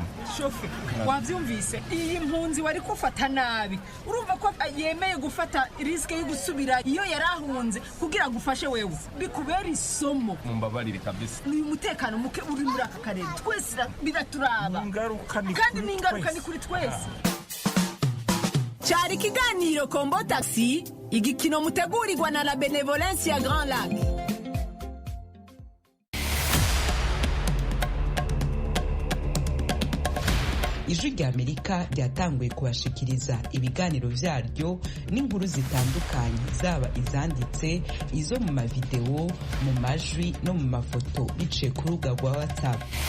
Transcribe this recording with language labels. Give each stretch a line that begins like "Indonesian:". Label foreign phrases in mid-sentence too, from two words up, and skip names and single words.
Kinyarwanda: Shofe wabyumvise iyi mpunzi wari kufata nabi urumva ko yemeye gufata risk yo gusubira iyo yarahunze kugira gufashe wewe bikubera isomo. Mumbabarire kabisa. Ni umutekano muke uri muri aka karere twese biraturaba kandi n'ingaruka ni kuri twese. Cyari kiganiro Kombo Taxi igikino mutegurirwa na la Benevolence ya Grand Lac.
Rundi: Ijwi rya Amerika ryatanguye kubashikiriza ibiganiro vyaryo n'inkuru zitandukanye zaba izanditse izo mu mavideo mu majwi no mu mafoto biciye ku rubuga rwa WhatsApp.